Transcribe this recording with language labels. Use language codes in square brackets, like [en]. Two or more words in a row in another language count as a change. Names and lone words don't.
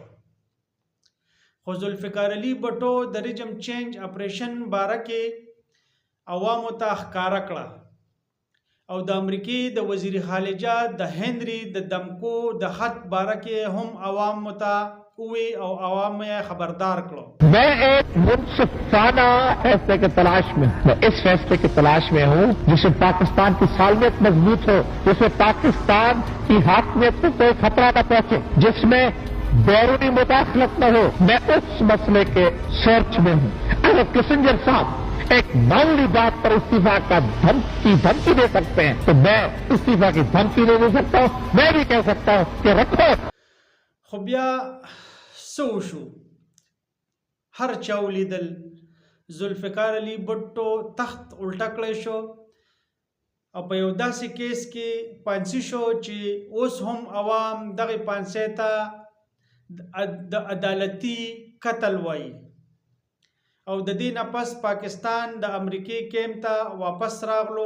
[ps] خو ذوالفقار علي بټو د رجم چینج اپریشن باره کې عوامو ته ښکاره کړه او د امریکې د وزیر خارجه د هنري د دمکو د خط باره کې هم عوام ته وی او عوام یې خبردار کړو. [ur] میں ایک منصفانہ فیصلے کی تلاش میں میں اس فیصلے کی تلاش میں ہوں جس سے پاکستان کی سالمیت مضبوط ہو، جس میں پاکستان کی حاکمیت کو کوئی خطرہ نہ پہنچے، جس میں بیرونی مداخلت نہ ہو. میں اس مسئلے کے سرچ میں ہوں۔ اگر کسنجر صاحب ایک معمولی بات پر استعفیٰ کا دھمکی دے سکتے ہیں تو میں استعفیٰ کی دھمکی نہیں دے سکتا ہوں. میں بھی کہہ سکتا ہوں کہ رکھو. [ps] خو بیا څه وشو؟ هر چا ولیدل ذوالفقار علي بټو تخت الټه کړی شو او په یو داسې کیس کې پانسي شو چې اوس هم عوام دغه پانسۍ ته د عدالتي قتل وایي او د دې نه پس پاکستان د امریکې کیمپ ته واپس راغلو.